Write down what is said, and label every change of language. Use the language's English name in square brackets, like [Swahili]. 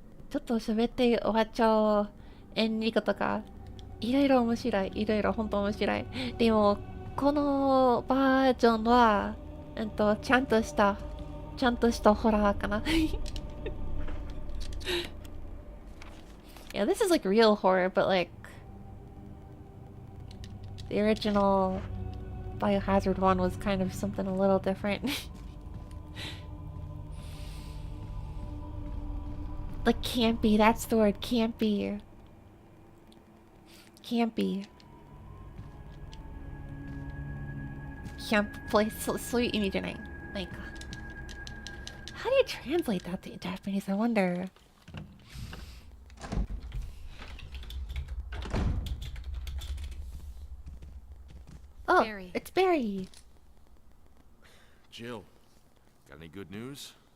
[Japanese] ちょっと喋って終わっちゃうエンディングとか、いろいろ面白い。いろいろ本当面白い。でも、このバージョンは、ちゃんとしたホラーかな。 [English] Yeah, this is like real horror, but like, the original Biohazard one was kind of something a little different. Like campy, that's the word, campy. Campy. Camp place, [Japanese] そういう意味じゃない。なんか。 [English] How do you translate that to Japanese? I wonder. Oh, Barry. it's Barry. Jill, got any good news?